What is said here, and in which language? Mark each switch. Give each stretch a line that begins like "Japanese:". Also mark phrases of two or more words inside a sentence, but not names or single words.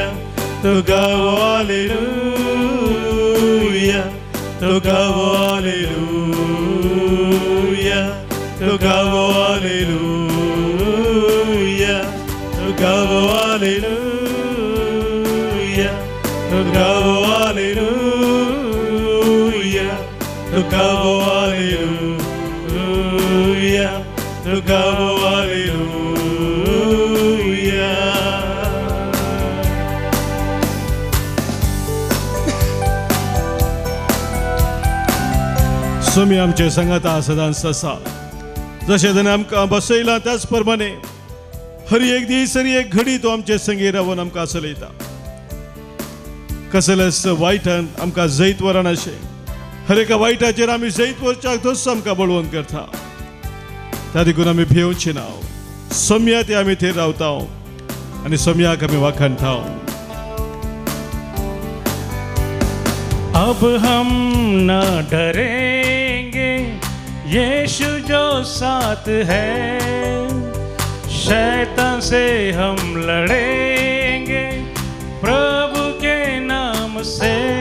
Hindi: तो गाओ हालेलुया, तो गाओ हालेलुया, तो गाओ हालेलुया, तो गाओ हालेलुया, तो गाओ हालेलुया, तो गाओ हालेलुया, तो गाओ हालेलुया.
Konkani: सोमी आमचे संगता सदांच आसा, जशें ताणें आमकां बसयला त्याच प्रमाणे हर एक दीस हर एक घडी तो आमचे संगी रावन आमकां चलयता. कसलेच वायटान आमकां जैत वरनाशे, हर एका वायटाचेर आमी जैत वरच्याक तोच आमकां बळवंत करता. त्या देखून आमी भिवची ना, सोम्या ते आमी थंय रावता आनी सोम्याक आमी वाखाणटा.
Hindi: अब हम न डरेंगे यीशु जो साथ है, शैतान से हम लड़ेंगे प्रभु के नाम से.